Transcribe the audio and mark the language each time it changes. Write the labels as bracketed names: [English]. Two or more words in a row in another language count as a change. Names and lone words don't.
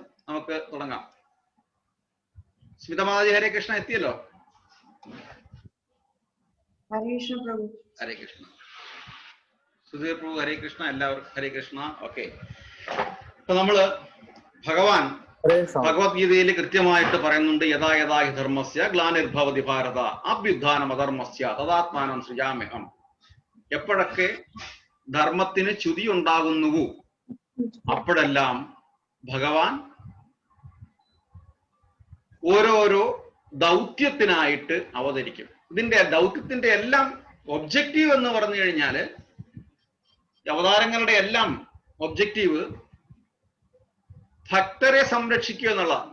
[Malayalam] നമുക്ക് തുടങ്ങാം. സ്മിതമാതാജി ഹരേ കൃഷ്ണ എത്തിയല്ലോ. ഹരേ കൃഷ്ണ. സുധീർ പ്രഭു ഹരേ കൃഷ്ണ. എല്ലാവർക്കും ഹരേ കൃഷ്ണ. ഓക്കെ, ഇപ്പൊ നമ്മള് ഭഗവാൻ ഭഗവത്ഗീതയിൽ കൃത്യമായിട്ട് പറയുന്നുണ്ട്, [Sanskrit] യഥാ യഥാ ഹി ധർമ്മസ്യ ഗ്ലാനിർഭവതി ഭാരത അഭ്യുത്ഥാനം അധർമ്മസ്യ തദാത്മാനം സൃജാമ്യഹം. [Malayalam] എപ്പോഴൊക്കെ ധർമ്മത്തിന് ച്യുതി ഉണ്ടാകുന്നുവോ അപ്പോഴെല്ലാം ഭഗവാൻ ഓരോരോ ദൗത്യത്തിനായിട്ട് അവതരിക്കും. ഇതിന്റെ ദൗത്യത്തിന്റെ എല്ലാം ഒബ്ജക്റ്റീവ് എന്ന് പറഞ്ഞു കഴിഞ്ഞാല്, അവതാരങ്ങളുടെ എല്ലാം ഒബ്ജക്റ്റീവ് ഭക്തരെ സംരക്ഷിക്കുക എന്നുള്ളതാണ്.